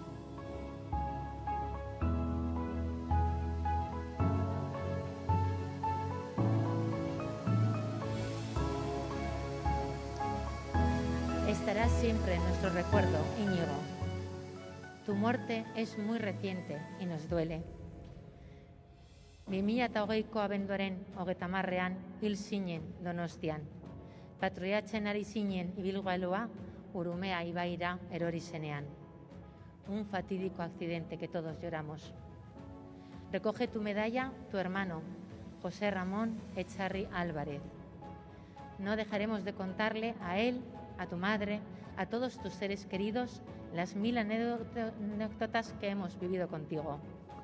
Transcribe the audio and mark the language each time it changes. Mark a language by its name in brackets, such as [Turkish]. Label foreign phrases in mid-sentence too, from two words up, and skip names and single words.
[Spanish] Estarás siempre en nuestro recuerdo, Íñigo. Tu muerte es muy reciente y nos duele. [Basque] 2020ko abenduaren 30ean hil zinen Donostian. Patroiatzen ari zinen ibilgailua Urumea ibaira erori zenean. [Spanish] Un fatídico accidente que todos lloramos. Recoge tu medalla tu hermano, José Ramón Echarri Álvarez. No dejaremos de contarle a él, a tu madre, a todos tus seres queridos, las 1000 anécdotas que hemos vivido contigo.